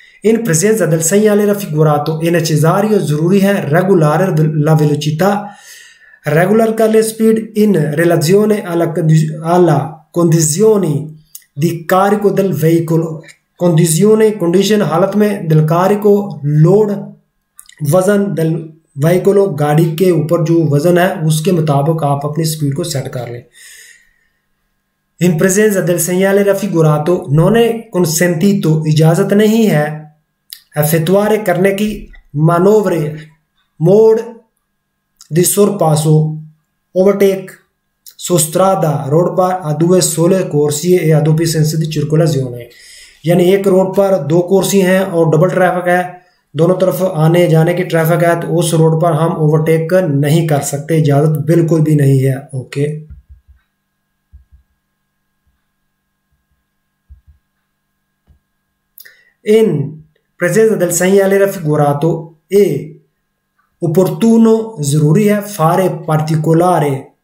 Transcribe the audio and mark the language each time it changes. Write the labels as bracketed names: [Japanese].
[Italian] In presenza del segnale raffigurato è necessario, [Hindi] जरूरी है, [Italian] regolare la velocità, [Hindi] regular कर ले speed, [Italian] in relazione alla condizioni di carico [Hindi] del veicolo, condition हालत में, [Italian] del carico [Hindi] load, वजन, [Italian] del veicolo [Hindi] गाड़ी के ऊपर जो वजन है उसके मुताबिक आप अपनी स्पीड को सेट कर लें। [Italian] In presenza del segnale raffigurato non è consentito, [Hindi] इजाजत नहीं है, [Italian] effettuare [Hindi] करने की, [Italian] मानोवरे, मोड़, di sorpasso, overtake, su strada, [Hindi] road पर [Italian] a due sole corsie e a doppio senso di circolazione, [Hindi] यानी एक रोड पर दो कुर्सी हैं और डबल ट्रैफिक है दोनों तरफ आने जाने की ट्रैफिक है, तो उस रोड पर हम ओवरटेक नहीं कर सकते, इजाजत बिल्कुल भी नहीं है। [Italian] ओके, in presenza del segnale raffigurato è opportuno, [Hindi] जरूरी है, [Italian] fare particolare